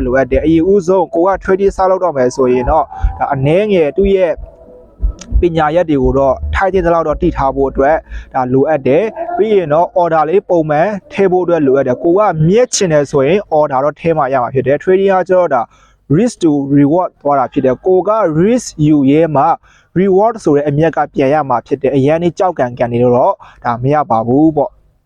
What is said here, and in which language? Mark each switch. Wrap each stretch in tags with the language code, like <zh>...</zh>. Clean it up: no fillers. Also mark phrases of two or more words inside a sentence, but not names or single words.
<my>လိုအပ်တယ်အရင်ဦးဆုံးကိုက trading စလုပ်တော့မယ်ဆိုရင်တော့ဒါအနည်းငယ်သူ့ရဲ့ပညာရက်တွေကိုတော့ထိုက်တဲ့လောက်တော့တည်ထားဖို့အတွက်ဒါလိုအပ်တယ်ပြီးရင်တော့ order လေးပုံမှန်ထည့်ဖို့အတွက်လိုအပ်တယ်ကိုကမြက်ချင်တယ်ဆိုရင် order တော့ထည့်မှရမှာဖြစ်တယ် trading ကကျတော့ဒါ</my> <en>risk to reward</en> <my>သွားတာဖြစ်တယ်ကိုက risk ယူရဲမှာ reward ဆိုတဲ့အမြက်ကပြန်ရမှာဖြစ်တယ်အရင်နေ့ကြောက်ကန်နေလို့တော့ဒါမရပါဘူးပေါ့</my>